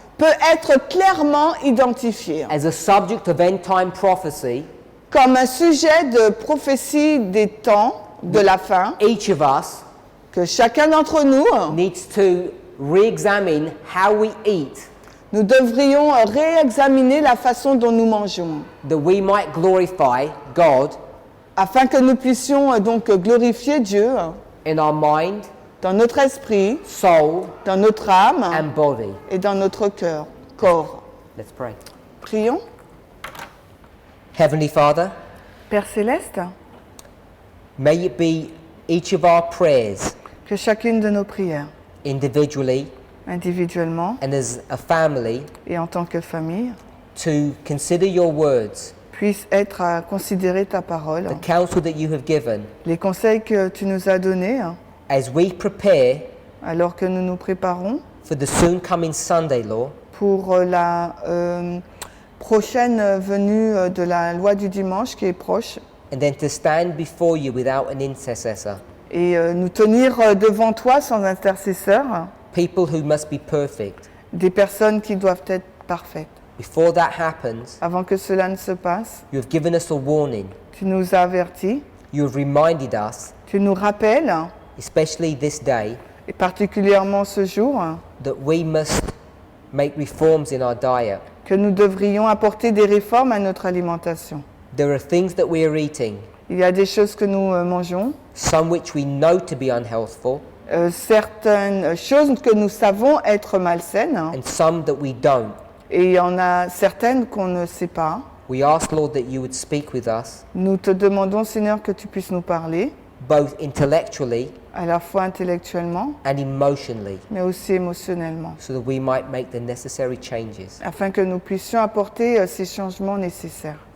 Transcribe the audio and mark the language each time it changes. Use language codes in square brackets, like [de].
[fr] peut être clairement identifié [en] as a subject of end time prophecy. [fr] comme un sujet de prophétie des temps de la fin, [en] Each of us [fr] que chacun d'entre nous, [en] needs to re-examine how we eat, [fr] nous devrions réexaminer la façon dont nous mangeons, [en] that we might glorify God [fr] afin que nous puissions donc glorifier Dieu [en] in our mind, [fr] dans notre esprit, [en] soul, [fr] dans notre âme [en] and body. [fr] et dans notre corps. [en] Let's pray. [fr] Prions. [en] Heavenly Father, [fr] Père Céleste, [en] may it be each of our prayers, [fr] que chacune de nos prières, [en] individually [fr] individuellement [en] and as a family [fr] et en tant que famille, [en] to consider your words, [fr] puisse être à considérer ta parole, [en] the counsel that you have given, [fr] les conseils que tu nous as donnés, [en] as we prepare [fr] alors que nous nous préparons [en] for the soon coming Sunday law, [fr] pour la prochaine venue de la loi du dimanche qui est proche, [en] and then to stand before you without an intercessor, [fr] et nous tenir devant toi sans intercesseur, [en] people who must be perfect. [fr] des personnes qui doivent être parfaites. [en] Before that happens, [fr] Avant que cela ne se passe, [en] you have given us a warning. [fr] tu nous as avertis, [en] You have reminded us, [fr] tu nous rappelles, [en] especially this day, [fr] et particulièrement ce jour, [en] that we must make reforms in our diet. [fr] que nous devrions apporter des réformes à notre alimentation. [en] There are things that we are eating, [fr] Il y a des choses que nous mangeons, [en] some which we know to be unhealthful, [fr] certaines choses que nous savons être malsaines, [en] and some that we don't. [fr] et il y en a certaines qu'on ne sait pas. [en] We ask, Lord, that you would speak with us, [fr] Nous te demandons, Seigneur, que tu puisses nous parler, [en] both intellectually [fr] à la fois intellectuellement, [en] and emotionally, [fr] mais aussi émotionnellement, [en] so that we might make the necessary changes. [fr] afin que nous puissions apporter ces changements nécessaires.